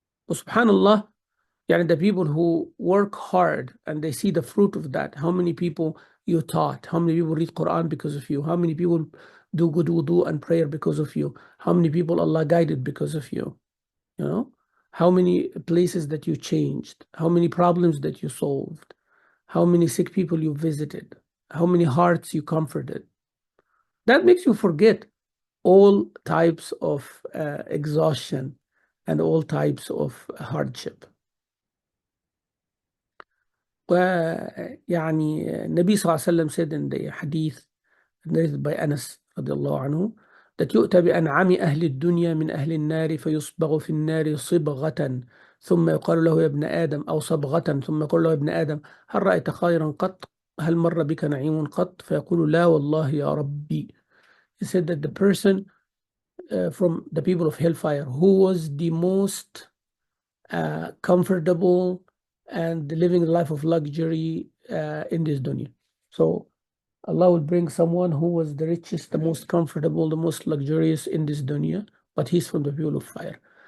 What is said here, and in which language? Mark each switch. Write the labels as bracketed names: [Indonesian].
[English] Subhanallah, the people who work hard and they see the fruit of that, how many people you taught, how many people read Quran because of you, how many people do good wudu and prayer because of you, how many people Allah guided because of you, how many places that you changed, how many problems that you solved, how many sick people you visited, how many hearts you comforted. That makes you forget all types of exhaustion and all types of hardship. [Arabic] ويعني النبي صلى الله عليه وسلم said in the hadith narrated by Anas رضي الله عنه that يؤتى بأنعم أهل الدنيا من أهل النار فيصبغ في النار صبغة ثم يقال له يا ابن آدم أو صبغة ثم يقول له يا ابن آدم هل رأيت خيرا قط هل مر بك نعيم قط فيقول لا والله يا ربي. [English] He said that the person from the people of hellfire who was the most comfortable and living a life of luxury in this dunya. So Allah will bring someone who was the richest, the most comfortable, the most luxurious in this dunya, but he's from the people of fire.